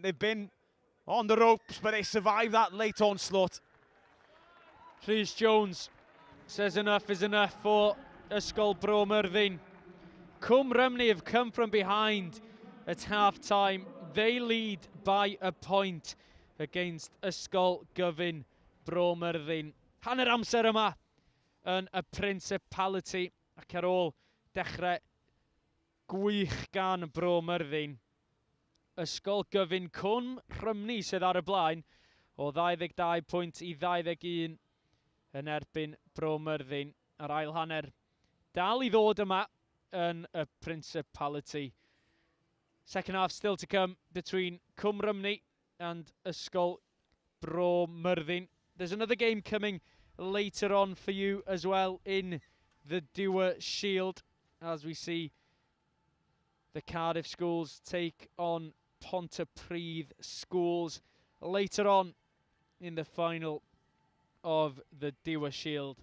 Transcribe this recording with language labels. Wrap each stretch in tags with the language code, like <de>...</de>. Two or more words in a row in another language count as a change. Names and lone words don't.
<en>They've been on the ropes, but they survived that late onslaught. Rhys Jones says enough is enough for Ysgol Myrddin. Rhymni have come from behind at half-time. They lead by a point against Ysgol Gyfun Myrddin.</en> <cy>Hanner amser yma yn y Principality ac ar ôl dechrau gwych gan Myrddin. Ysgol Gyfun Rhymni sydd ar y blaen o 22 pwynt i 21 yn erbyn Myrddin. Ar ail hanner dal i ddod yma yn y Principality.</cy> <en>Second half still to come between Rhymni and Ysgol Myrddin. There's another game coming later on for you as well in the Dewar Shield, as we see the Cardiff schools take on Pontypridd schools later on in the final of the Dewar Shield.</en>